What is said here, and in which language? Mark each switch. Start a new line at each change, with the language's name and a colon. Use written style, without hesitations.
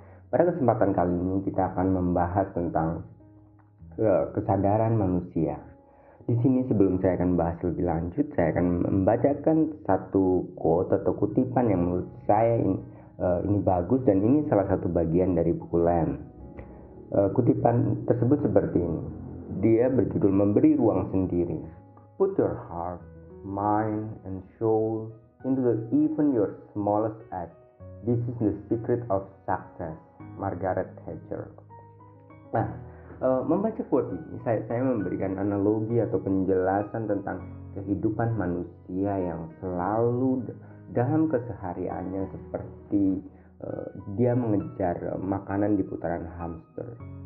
Indonesian: Pada kesempatan kali ini kita akan membahas tentang kesadaran manusia. Di sini sebelum saya akan bahas lebih lanjut, saya akan membacakan satu quote atau kutipan yang menurut saya ini bagus dan ini salah satu bagian dari buku Lem. Kutipan tersebut seperti ini. Dia berjudul Memberi Ruang Sendiri.
English: Put your heart, mind, and soul into even your smallest act. This is the secret of success. Margaret Thatcher.
Indonesian: Nah, membaca quote ini, saya memberikan analogi atau penjelasan tentang kehidupan manusia yang selalu dalam kesehariannya seperti dia mengejar makanan di putaran hamster.